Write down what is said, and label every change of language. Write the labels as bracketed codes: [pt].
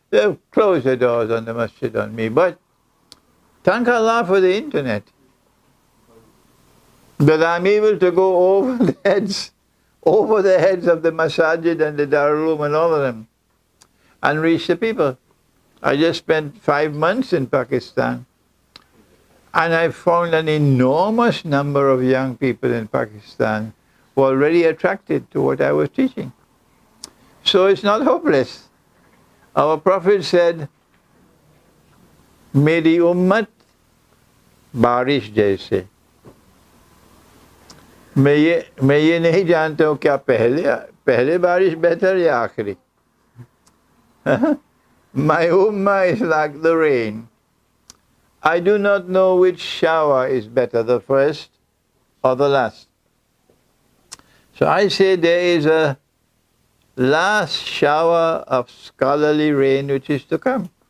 [en] They close the doors on the masjid on me. But thank Allah for the internet, that I'm able to go over the heads of the masajid and the Darul Uloom and all of them, and reach the people. I just spent 5 months in Pakistan, and I found an enormous number of young people in Pakistan were already attracted to what I was teaching. So it's not hopeless. Our Prophet said, [hi] मेरी उम्मत बारिश जैसे. मैं ये नहीं जानता हूँ क्या पहले बारिश बेहतर या आखिरी. [en] My ummah is like the rain. I do not know which shower is better, the first or the last. So I say there is a last shower of scholarly rain which is to come.